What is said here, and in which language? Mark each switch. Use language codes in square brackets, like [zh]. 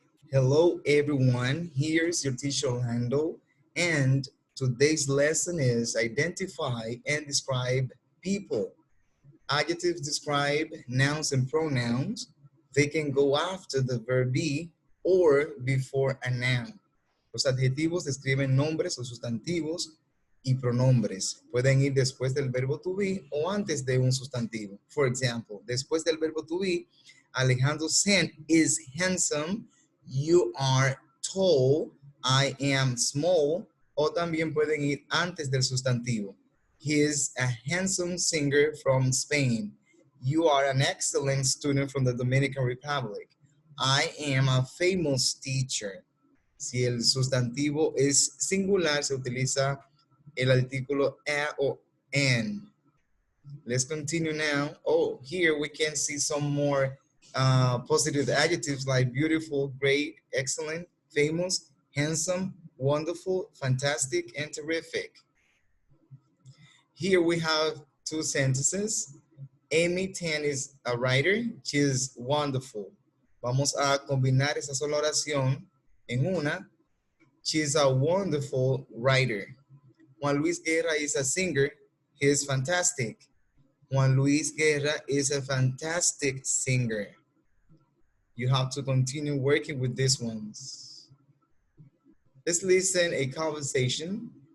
[en] Hello everyone, here's your teacher Orlando, and today's lesson is identify and describe people. Adjectives describe nouns and pronouns. They can go after the verb be or before a noun. [es] Los adjetivos describen nombres o sustantivos y pronombres. Pueden ir después del verbo to be o antes de un sustantivo. [en] For example, [es] después del verbo [en] to be, Alejandro Sen is handsome. You are tall. I am small. [es] O también pueden ir antes del sustantivo. [en] He is a handsome singer from Spain. You are an excellent student from the Dominican Republic. I am a famous teacher. [es] Si el sustantivo es singular, se utiliza el artículo a o an. [en] Let's continue now. Oh, here we can see some more positive adjectives like beautiful, great, excellent, famous, handsome, wonderful, fantastic, and terrific. Here we have two sentences. Amy Tan is a writer. She is wonderful. [es] Vamos a combinar esa sola oración en una. [en] She is a wonderful writer. Juan Luis Guerra is a singer. He is fantastic. Juan Luis Guerra is a fantastic singer. You have to continue working with these ones. Let's listen a conversation.